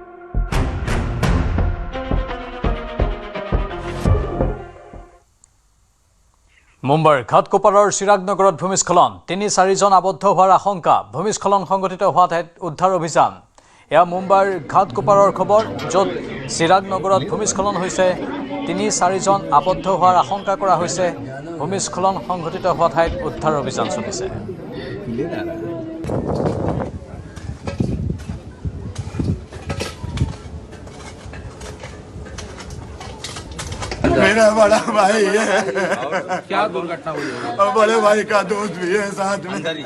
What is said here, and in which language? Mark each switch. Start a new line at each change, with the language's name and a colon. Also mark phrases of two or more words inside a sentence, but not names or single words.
Assamese: মুম্বাইৰ ঘাটকোপাৰৰ চিৰাগনগৰত ভূমিস্খলন 3-4জন আবদ্ধ হোৱাৰ আশংকা ভূমিস্খলন সংঘটিত হোৱা ঠাইত উদ্ধাৰ অভিযান এয়া মুম্বাইৰ ঘাটকোপাৰৰ খবৰ য'ত চিৰাগনগৰত ভূমিস্খলন হৈছে 3-4জন আবদ্ধ হোৱাৰ আশংকা কৰা হৈছে ভূমিস্খলন সংঘটিত হোৱা ঠাইত উদ্ধাৰ অভিযান চলিছে
Hindi: मेरा बड़ा भाई है क्या दुर्घटना हुई है बड़े भाई का दोस्त भी है साथ में